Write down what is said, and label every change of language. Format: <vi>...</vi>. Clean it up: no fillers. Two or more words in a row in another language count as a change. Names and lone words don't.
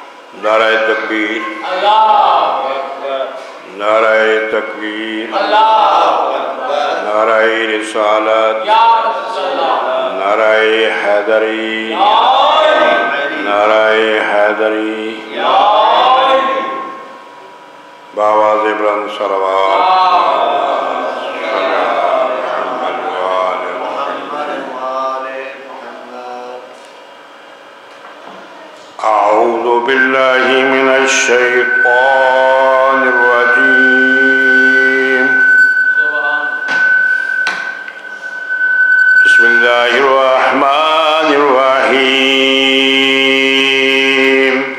<ur>نعرۂ تکبیر، نعرۂ تکبیر، نعرۂ رسالت، نعرۂ حیدری، نعرۂ حیدری، باآوازِ بلند صلوات.</ur> <ar>أعوذ بالله من الشيطان الرجيم. بسم الله الرحمن الرحيم.</ar>